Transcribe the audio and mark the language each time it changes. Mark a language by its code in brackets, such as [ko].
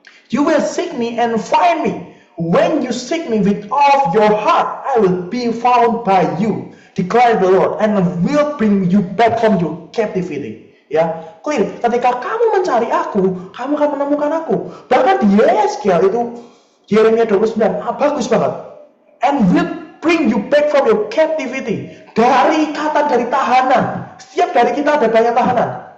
[en] You will seek me and find me. When you seek me with all your heart, I will be found by you, declare the Lord, and will bring you back from your captivity. Ya, clear. [id] Ketika kamu mencari aku, kamu akan menemukan aku. Bahkan di Yeskiel itu Yeremia 29, bagus banget. [en] And will bring you back from your captivity. [id] Dari ikatan, dari tahanan. Setiap dari kita ada banyak tahanan.